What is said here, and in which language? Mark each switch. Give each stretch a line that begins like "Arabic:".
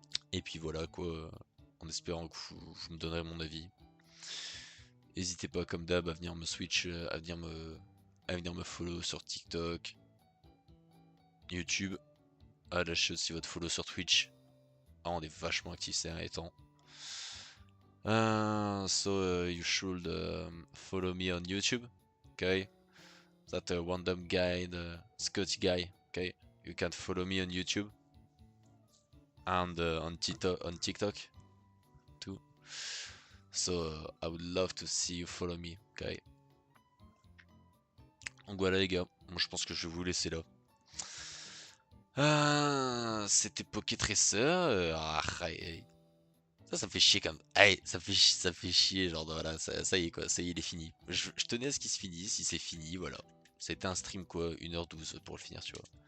French: Et puis voilà quoi, en espérant que vous me donnerez mon avis. N'hésitez pas comme d'hab à venir me switch, à venir me follow sur TikTok, YouTube, à lâcher aussi votre follow sur Twitch. Ah, on est vachement actifs ces derniers temps.
English: So you should follow me on YouTube, okay? That random guy, the Scotty guy, okay? You can follow me on YouTube and on TikTok too. So I would love to see you follow me, okay?
French: Donc voilà les gars, moi je pense que je vais vous laisser là. C'était Pokétracer. Ça me fait chier quand même. Ça fait chier, genre voilà, ça y est quoi, ça y est, il est fini. Je tenais à ce qu'il se finisse, si c'est fini, voilà. C'était un stream quoi, 1h12 pour le finir, tu vois.